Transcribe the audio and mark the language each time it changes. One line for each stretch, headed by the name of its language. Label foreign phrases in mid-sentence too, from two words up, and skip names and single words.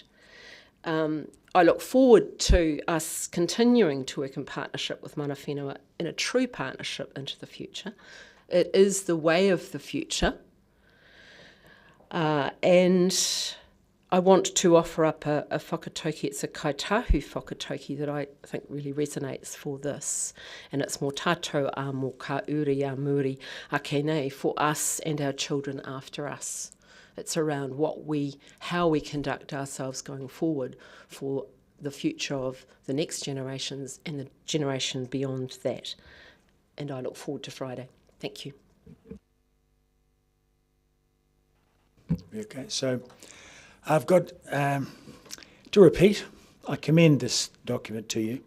English: I look forward to us continuing to work in partnership with
Māori: Mana Whenua
English: in a true partnership into the future. It is the way of the future. And I want to offer up a whakatauki. It's a kaitahu whakatauki that I think really resonates for this. And it's
Māori: mō tātou a mō ka uri a muri a kēnei,
English: for us and our children after us. It's around how we conduct ourselves going forward for the future of the next generations and the generation beyond that. And I look forward to Friday. Thank you. Okay, so I've got, to repeat, I commend this document to you.